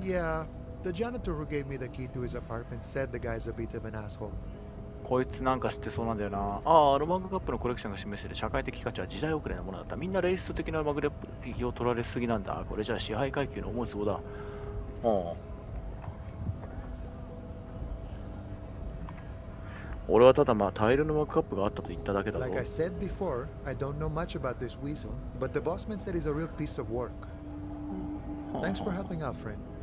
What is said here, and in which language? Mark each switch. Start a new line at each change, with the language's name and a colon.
English: Yeah, the janitor who gave me the key to his apartment said the guy's a bit of an asshole.
Japanese: こいつなんか知ってそうなんだよな。ああ、マグカップのコレクションが示している社会的価値は時代遅れなものだった。みんなレイスト的なマグカップ的を取られすぎなんだ。これじゃあ支配階級の思うつぼだ。俺はただタイルのマグカップがあったと言っただけだぞ。
English: Like I said before, I don't know much about this weasel, but the bossman said he's a real piece of work. Thanks for helping out, friend.